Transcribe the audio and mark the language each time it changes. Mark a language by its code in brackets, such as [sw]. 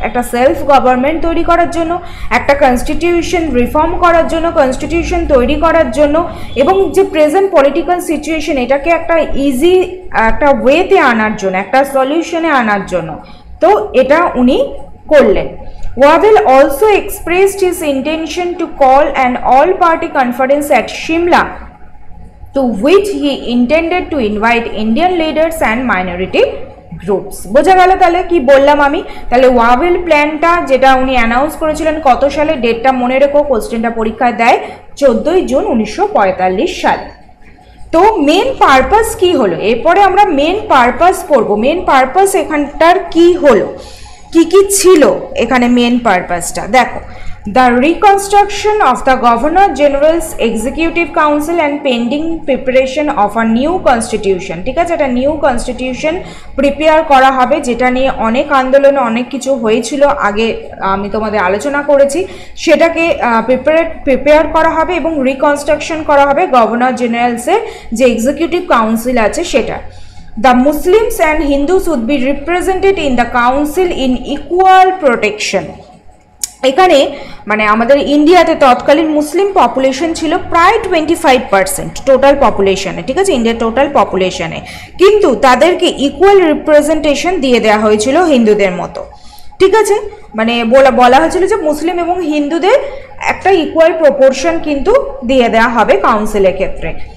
[bn] একটা self government তৈরি করার জন্য, একটা কনস্টিটিউশন রিফর্ম করার জন্য, কনস্টিটিউশন তৈরি করার জন্য, এবং যে প্রেজেন্ট পলিটিক্যাল সিচুয়েশন এটাকে একটা ইজি একটা ওয়েতে আনার জন্য, একটা সলিউশনে আনার জন্য। তো এটা উনি করলেন। [en] Wavell also expressed his intention to call an all-party conference at Shimla, to which he intended to invite Indian leaders and minority groups. [bn] বোঝা গেল তাহলে কি বললাম আমি? তাহলে ওয়াভেল প্ল্যানটা যেটা উনি অ্যানাউন্স করেছিলেন কত সালে, ডেটটা মনে রেখো, কোশ্চেনটা পরীক্ষায় দেয় 14 জুন 1945 সালে। তো মেন পারপাস কি হলো, এরপরে আমরা মেন পারপাস পড়ব। মেন পারপাস এখানটার কি হলো, কি কি ছিল এখানে মেন পারপাসটা দেখো। [en] The reconstruction of the Governor General's Executive Council and pending preparation of a new constitution, [bn] ঠিক আছে, একটা নিউ কনস্টিটিউশন প্রিপেয়ার করা হবে, যেটা নিয়ে অনেক আন্দোলন অনেক কিছু হয়েছিল, আগে আমি তোমাদের আলোচনা করেছি। সেটাকে প্রিপেয়ার করা হবে এবং রিকনস্ট্রাকশন করা হবে গভর্নর জেনারেলসের যে এক্সিকিউটিভ কাউন্সিল আছে সেটা। [en] The Muslims and Hindus would be represented in the council in equal protection। [bn] এখানে মানে আমাদের ইন্ডিয়াতে তৎকালীন মুসলিম পপুলেশন ছিল প্রায় 25% টোটাল পপুলেশনে, ঠিক আছে, ইন্ডিয়ার টোটাল পপুলেশনে, কিন্তু তাদেরকে ইকুয়াল রিপ্রেজেন্টেশন দিয়ে দেওয়া হয়েছিল হিন্দুদের মতো, ঠিক আছে, মানে বলা হয়েছিল যে মুসলিম এবং হিন্দুদের একটা ইকুয়াল প্রপোর্শন কিন্তু দিয়ে দেওয়া হবে কাউন্সিলের ক্ষেত্রে।